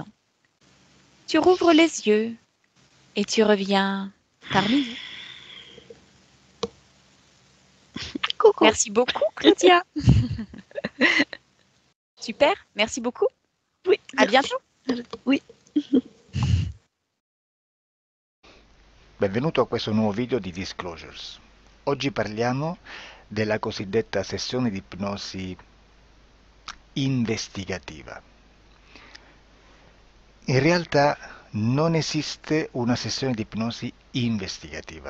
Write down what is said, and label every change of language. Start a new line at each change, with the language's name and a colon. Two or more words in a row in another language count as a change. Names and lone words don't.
French: Tu rouvres les yeux et tu reviens parmi nous. Coucou. Merci beaucoup, Claudia. Super, merci beaucoup. Oui, À merci. bientôt. Oui.
Italian: Benvenuto a questo nuovo video di Disclosures. Oggi parliamo della cosiddetta sessione di ipnosi investigativa. In realtà non esiste una sessione di ipnosi investigativa.